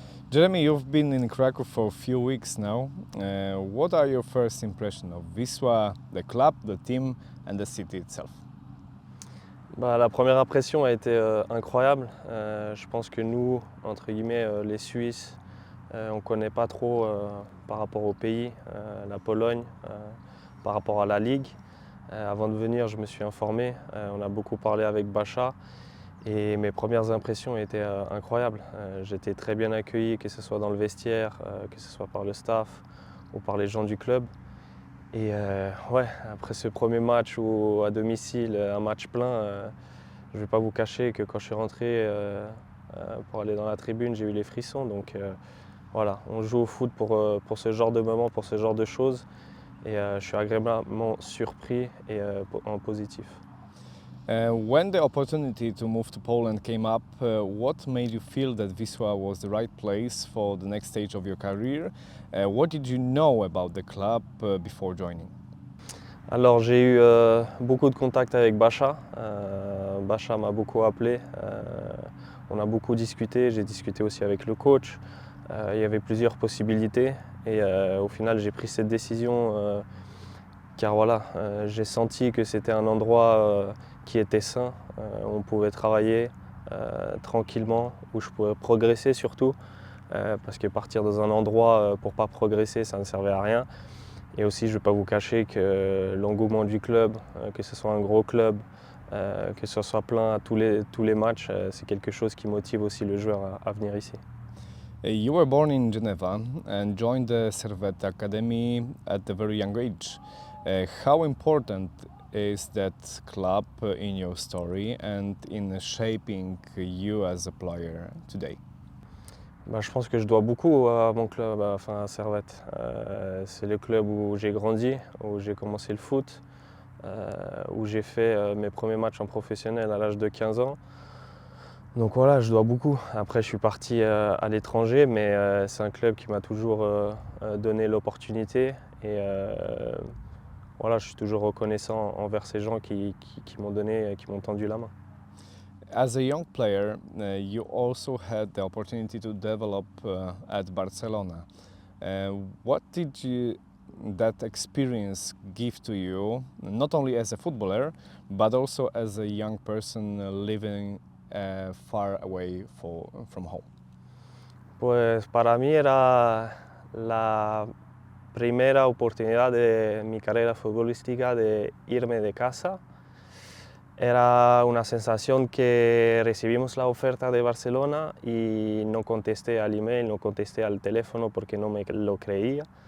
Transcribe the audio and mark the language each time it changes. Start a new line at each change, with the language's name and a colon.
English: Jeremy, you've been in Krakow for a few weeks now. What are your first impressions of Wisła, the club, the team and the city itself?
French: La première impression a été incroyable. Je pense que nous, entre guillemets, les Suisses, on ne connaît pas trop par rapport au pays, la Pologne, par rapport à la Ligue. Avant de venir, je me suis informé. On a beaucoup parlé avec Bacha et mes premières impressions étaient incroyables. J'étais très bien accueilli, que ce soit dans le vestiaire, que ce soit par le staff ou par les gens du club. Et après ce premier match à domicile, un match plein, je ne vais pas vous cacher que quand je suis rentré pour aller dans la tribune, j'ai eu les frissons. Donc voilà, on joue au foot pour ce genre de moment, pour ce genre de choses. Et je suis agréablement surpris et en positif.
English: When the opportunity to move to Poland came up, what made you feel that Wisła was the right place for the next stage of your career? What did you know about the club before joining?
French: Alors j'ai eu beaucoup de contacts avec Bacha. Bacha m'a beaucoup appelé. On a beaucoup discuté. J'ai discuté aussi avec le coach. Il y avait plusieurs possibilités. Et au final, j'ai pris cette décision car voilà, j'ai senti que c'était un endroit qui était sain. On pouvait travailler tranquillement, où je pouvais progresser surtout. Parce que partir dans un endroit pour ne pas progresser, ça ne servait à rien. Et aussi, je ne vais pas vous cacher que l'engouement du club, que ce soit un gros club, que ce soit plein à tous les matchs, c'est quelque chose qui motive aussi le joueur à venir ici.
English: You were born in Geneva and joined the Servette Academy at a very young age. How important is that club in your story and in shaping you as a player today?
French: Je pense que je dois beaucoup à mon club, à Servette. C'est le club où j'ai grandi, où j'ai commencé le foot, où j'ai fait mes premiers matchs en professionnel à l'âge de 15 ans. Donc voilà, je dois beaucoup. Après, je suis parti à l'étranger, mais c'est un club qui m'a toujours donné l'opportunité. Et voilà, je suis toujours reconnaissant envers ces gens qui m'ont donné, qui m'ont tendu la main.
English: As a young player, you also had the opportunity to develop at Barcelona. What did that experience give to you, not only as a footballer, but also as a young person living far away from home?
Spanish: Pues para mí era la primera oportunidad de mi carrera futbolística de irme de casa. Era una sensación que recibimos la oferta de Barcelona y no contesté al email, no contesté al teléfono porque no me lo creía.